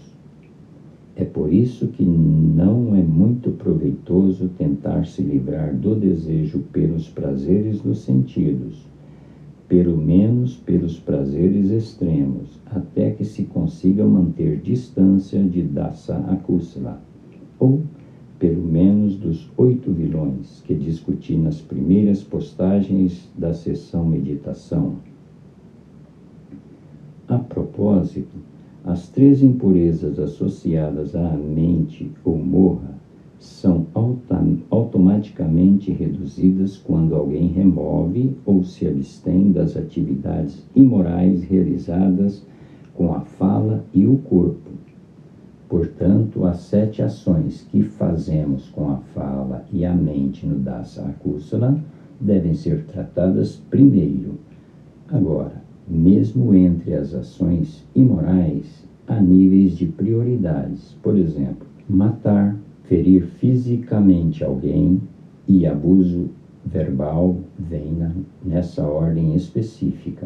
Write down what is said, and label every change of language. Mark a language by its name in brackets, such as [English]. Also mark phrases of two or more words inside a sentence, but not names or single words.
[Portuguese] É por isso que não é muito proveitoso tentar se livrar do desejo pelos prazeres dos sentidos, pelo menos pelos prazeres extremos, até que se consiga manter distância de [Pali] dasa akusala, [Portuguese] ou pelo menos dos 8 vilões que discuti nas primeiras postagens da sessão meditação. A propósito, as 3 impurezas associadas à mente ou morra são automaticamente reduzidas quando alguém remove ou se abstém das atividades imorais realizadas com a fala e o corpo. Portanto, as 7 ações que fazemos com a fala e a mente no [Pali] dasa akusala [Portuguese] devem ser tratadas primeiro. Agora, mesmo entre as ações imorais, há níveis de prioridades. Por exemplo, matar, ferir fisicamente alguém e abuso verbal vem nessa ordem específica.